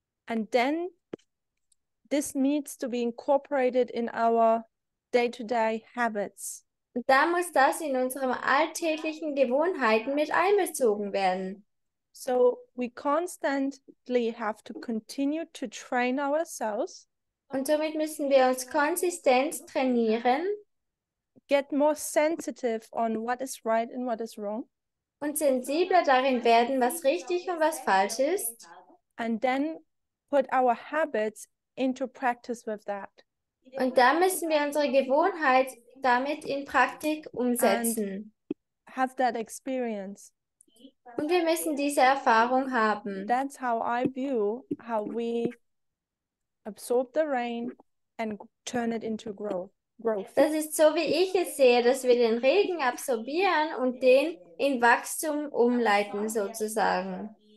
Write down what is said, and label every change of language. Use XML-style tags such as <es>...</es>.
<en>And then this needs to be incorporated in our day-to-day habits.</en> <de>Und da muss das in unsere alltäglichen Gewohnheiten mit einbezogen werden.</de> <en>So we constantly have to continue to train ourselves,</en> <de>Und somit müssen wir uns konsistent trainieren</de> <en>get more sensitive on what is right and what is wrong,</en> <de>und sensibler darin werden, was richtig und was falsch ist.</de> <en>and then put our habits into practice with that.</en> <de>Und da müssen wir unsere Gewohnheit damit in Praktik umsetzen.</de> <en>Have that experience.</en> <de>Und wir müssen diese Erfahrung haben.</de> <en>That's how I view how we absorb the rain and turn it into growth.</en> <de>Das ist so, wie ich es sehe, dass wir den Regen absorbieren und den in Wachstum umleiten, sozusagen.</de>